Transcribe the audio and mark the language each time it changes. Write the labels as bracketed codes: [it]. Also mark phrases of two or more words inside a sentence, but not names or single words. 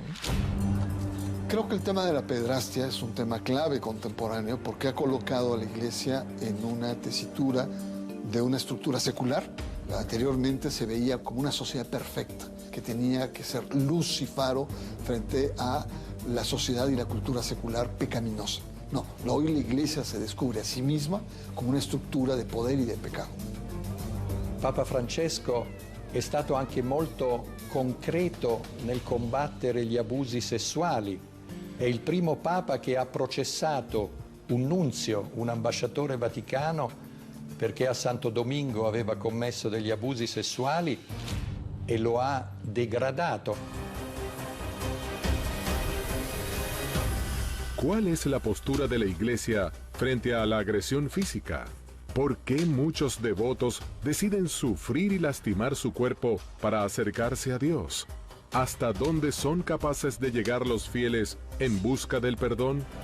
[es] Creo que el tema de la pederastia es un tema clave contemporáneo porque ha colocado a la Iglesia en una tesitura de una estructura secular. Anteriormente se veía como una sociedad perfecta, que tenía que ser luz y faro frente a la sociedad y la cultura secular pecaminosa. No, hoy la Iglesia se descubre a sí misma [it] come una struttura di potere e di peccato. Papa Francesco è stato anche molto concreto nel combattere gli abusi sessuali. È il primo Papa che ha processato un nunzio, un ambasciatore vaticano, perché a Santo Domingo aveva commesso degli abusi sessuali e lo ha degradato. [es] ¿Cuál es la postura de la Iglesia frente a la agresión física? ¿Por qué muchos devotos deciden sufrir y lastimar su cuerpo para acercarse a Dios? ¿Hasta dónde son capaces de llegar los fieles en busca del perdón?